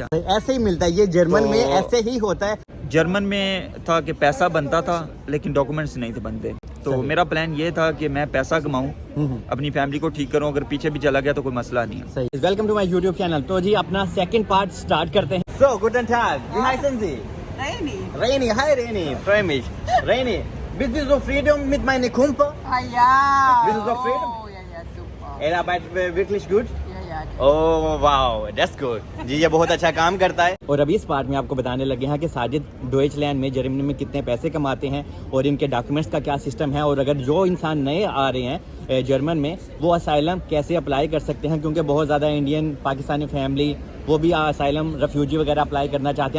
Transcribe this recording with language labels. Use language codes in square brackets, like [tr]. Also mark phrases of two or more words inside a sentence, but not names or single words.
[ur] ایسے ہی ملتا ہے یہ جرمن میں ایسے ہی ہوتا ہے. جرمن میں تھا کہ پیسہ بنتا تھا لیکن ڈاکومنٹس نہیں تھے بنتے. تو میرا پلان یہ تھا کہ میں پیسہ کماؤں, اپنی فیملی کو ٹھیک کروں, اگر پیچھے بھی چلا گیا تو کوئی مسئلہ نہیں ہے. صحیح. [en] Welcome to my YouTube channel. [ur] تو جی اپنا [en] second part start [ur] کرتے ہیں. [de] So guten Tag wie heißen Sie? Reini. Hi Reini, freue mich. Reini, bist du so zufrieden mit meinem Kumpel? Ah ja. Bist du zufrieden? Oh, ja, super. Er arbeitet wirklich gut? Ja. [en] Oh wow, that's good. [ur] جی یہ بہت اچھا کام کرتا ہے. اور ابھی اس پارٹ میں آپ کو بتانے لگے ہیں کہ ساجد ڈوئچ لینڈ میں جرمنی میں کتنے پیسے کماتے ہیں اور ان کے ڈاکومنٹس کا کیا سسٹم ہے, اور اگر جو انسان نئے آ رہے ہیں جرمن میں وہ اسائلم کیسے اپلائی کر سکتے ہیں, کیونکہ بہت زیادہ [en] Indian Pakistani family [ur] وہ بھی [en] asylum refugee [ur] وغیرہ اپلائی کرنا چاہتے ہیں.